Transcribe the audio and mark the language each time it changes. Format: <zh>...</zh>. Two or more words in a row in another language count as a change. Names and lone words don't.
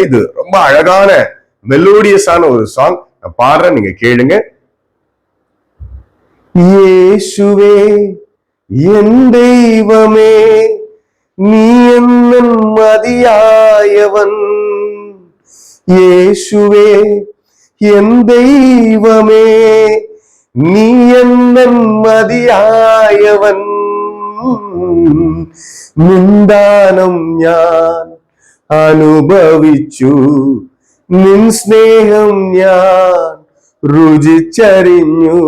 <ta>இது ரொம்ப அழகான மெலோடியஸான ஒரு சாங். நான் பாடுறேன், நீங்க கேளுங்க. இயேசுவே என் தெய்வமே, நீ என் மதியாயவன். இயேசுவே என் தெய்வமே,</ta> <ml>നീ എന്നും മതിയായവൻ. നിന്ദാനം ഞാൻ അനുഭവിച്ചു, നിൻ സ്നേഹം ഞാൻ രുചിച്ചറിഞ്ഞു.</ml>